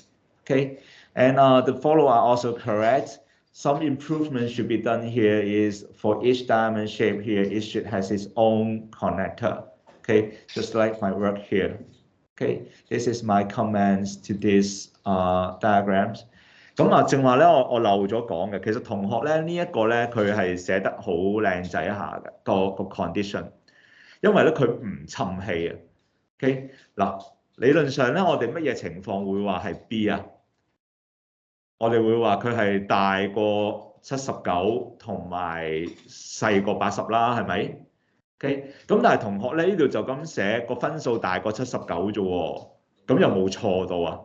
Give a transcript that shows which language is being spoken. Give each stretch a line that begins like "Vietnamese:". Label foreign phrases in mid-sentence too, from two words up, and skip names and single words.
English: Okay, and the follow are also correct. Some improvement should be done here is for each diamond shape here, it should has its own connector. Okay, just like my work here. Okay, this is my comments to these diagrams.
Cantonese: 咁啊，正話咧，我漏咗講嘅，其實同學咧呢一個咧，佢係寫得好靚仔下嘅個 condition， 因為咧佢唔侵氣啊。OK， 嗱，理論上咧，我哋乜嘢情況會話係 B 啊？我哋會話佢係大過79同埋細過80啦，係咪 ？OK， 咁但係同學咧呢度就咁寫個分數大過79啫喎，咁有冇錯到啊？